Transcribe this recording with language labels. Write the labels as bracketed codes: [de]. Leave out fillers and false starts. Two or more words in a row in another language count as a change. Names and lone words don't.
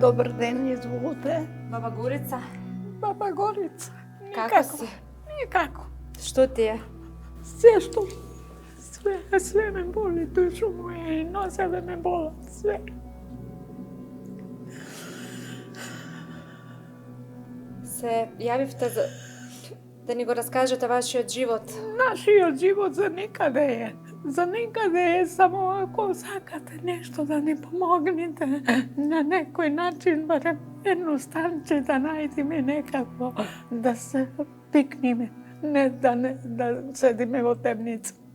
[mk] Добар ден, изволете. Баба Горица, Баба Горица. како си? Никако. Што ти е? [sr] Sve me boli, dušu moje i noseve me bola, sve. [mk] Се јавивте да ни го раскажете вашиот живот. Нашиот живот за никаде е. За никаде е, само ако сакате нешто да ни помогнете на некој начин, барем едно станче да најдеме некако, да се пикниме, не да седиме во темница.